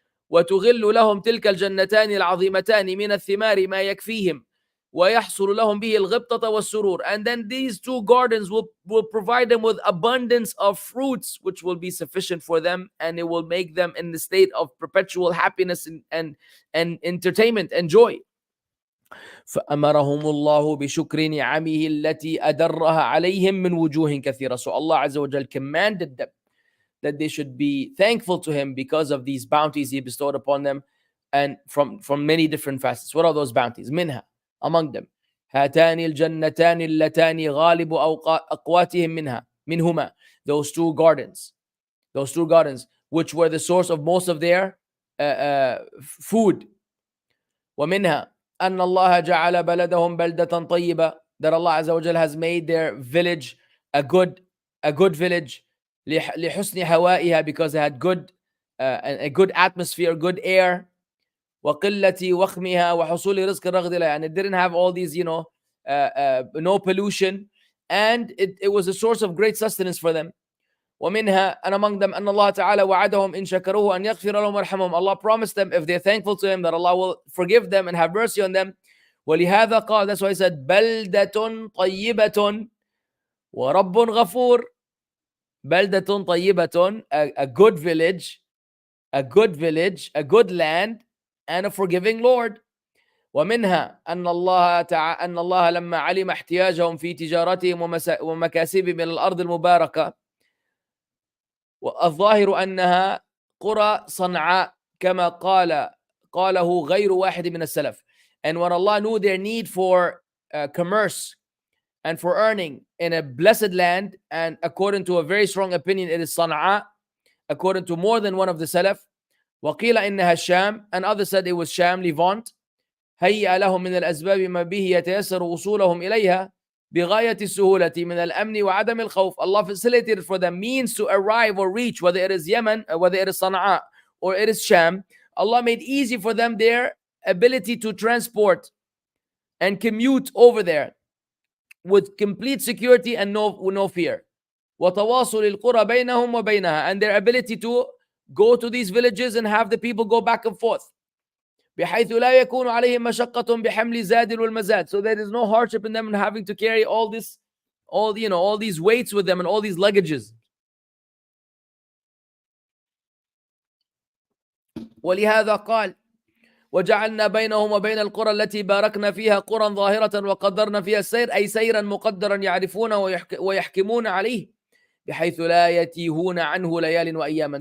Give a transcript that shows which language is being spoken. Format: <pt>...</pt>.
<ar>وتغل لهم تلك الجنتان العظيمتان من الثمار ما يكفيهم ويحصل لهم به الغبطة والسرور,</ar> <en>and then these 2 gardens will provide them with abundance of fruits which will be sufficient for them, and it will make them in the state of perpetual happiness and entertainment and joy.</en> <ar>فأمرهم الله بشكر نعمه التي أدرها عليهم من وجوه كثيرة.</ar> <en>So Allah Azza wa Jal commanded them that they should be thankful to him because of these bounties he bestowed upon them, and from many different facets. What are those bounties?</en> <ar>Minha,</ar> <en>among them,</en> <ar>هاتان الجنتان اللتان غالب أقواتهم منهما,</ar> <en>those two gardens, which were the source of most of their food.</en> <ar>ومنها أن الله جعل بلدهم بلدة طيبة,</ar> <en>that Allah Azza wa Jal has made their village a good village,</en> <ar>لحسن هوائها,</ar> <en>because it had a good atmosphere, good air.</en> <ar>وقلة وخمها وحصول رزق رغد لها,</ar> <en>and it didn't have all these, no pollution, and it was a source of great sustenance for them.</en> <ar>ومنها,</ar> <en>and among them,</en> <ar>أن الله تعالى وعدهم إن شكروه أن يغفر لهم ويرحمهم.</ar> <en>Allah promised them, if they're thankful to him, that Allah will forgive them and have mercy on them.</en> <ar>ولهذا قال,</ar> <en>that's why he said</en> <ar>بلدة طيبة ورب غفور. بلدة طيبة,</ar> <en>a good village, a good land, and a forgiving Lord.</en> <ar>ومنها أن الله لما علم احتياجهم في تجارتهم ومكاسبهم من الأرض المباركة, والظاهر أنها قرى صنعاء كما قاله غير واحد من السلف.</ar> <en>And when Allah knew their need for commerce and for earning in a blessed land, and according to a very strong opinion, it is Sana'a, according to more than one of the Salaf.</en> <ar>وقيل إنها الشام,</ar> <en>and others said it was Sham, Levant.</en> <ar>هيأ لهم من الأسباب ما به يتيسر وصولهم إليها بغاية السهولة من الأمن وعدم الخوف.</ar> <en>Allah facilitated for them means to arrive or reach, whether it is Yemen, whether it is Sana'a, or it is Sham. Allah made easy for them their ability to transport and commute over there with complete security and no fear.</en> <ar>وتواصل القرى بينهم وبينها,</ar> <en>and their ability to go to these villages and have the people go back and forth.</en> <ar>بحيث لا يكون عليهم مشقة بحمل زاد والمزاد,</ar> <en>so there is no hardship in them in having to carry all these weights with them and all these luggages.</en> <ar>ولهذا قال وجعلنا بينهم وبين القرى التي باركنا فيها قرى ظاهرة وقدرنا فيها السير, أي سيرا مقدرا يعرفون ويحكمون عليه بحيث لا يتيهون عنه ليال وأياما.</ar>